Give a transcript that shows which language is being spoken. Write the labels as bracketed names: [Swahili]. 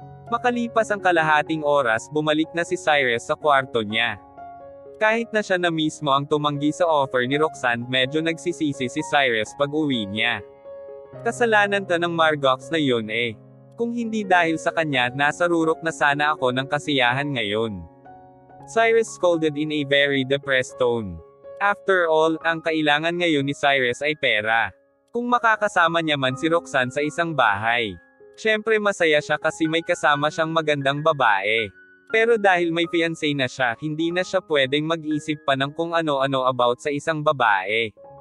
[Filipino] Makalipas ang kalahating oras, bumalik na si Cyrus sa kwarto niya. Kahit na siya na mismo ang tumanggi sa offer ni Roxanne, medyo nagsisisi si Cyrus pag uwi niya. Kasalanan ta ng Margox na yun eh. Kung hindi dahil sa kanya, nasa rurok na sana ako ng kasiyahan ngayon. [English] Cyrus scolded in a very depressed tone. [Filipino] After all, ang kailangan ngayon ni Cyrus ay pera. Kung makakasama niya man si Roxanne sa isang bahay. Syempre masaya siya kasi may kasama siyang magandang babae. Pero dahil may fiancé na siya, hindi na siya pwedeng mag-isip pa ng kung ano-ano about sa isang babae.